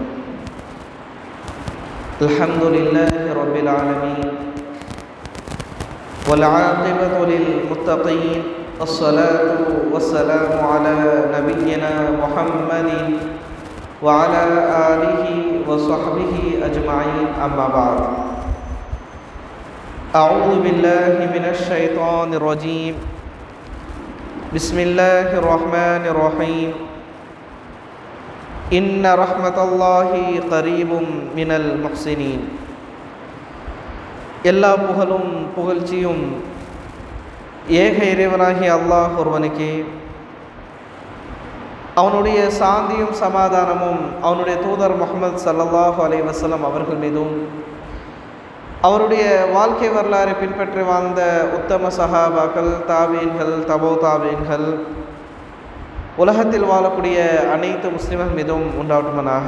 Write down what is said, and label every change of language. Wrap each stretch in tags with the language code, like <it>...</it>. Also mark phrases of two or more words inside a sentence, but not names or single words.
<ar>الحمد لله رب العالمين والعاقبة للمتقين، الصلاة والسلام على نبينا محمد وعلى آله وصحبه أجمعين، أما بعد. أعوذ بالله من الشيطان الرجيم. بسم الله الرحمن الرحيم. إن رحمة الله قريب من المحسنين.</ar> <ta>எல்லா புகழும் புகழ்ச்சியும் ஏக இறைவனாகிய அல்லாஹ் ஒருவனுக்கே, அவனுடைய சாந்தியும் சமாதானமும் அவனுடைய தூதர் முஹம்மது</ta> <ar>صلى الله عليه وسلم</ar> <ta>அவர்கள் மீதும், அவருடைய வாழ்க்கை வரலாறை பின்பற்றி வாழ்ந்த உத்தம சஹாபாக்கள், தாபீன்கள், தபோ தாபீன்கள், உலகத்தில் வாழக்கூடிய அனைத்து முஸ்லிம்கள் மீதும் உண்டாவட்டுமனாக.</ta>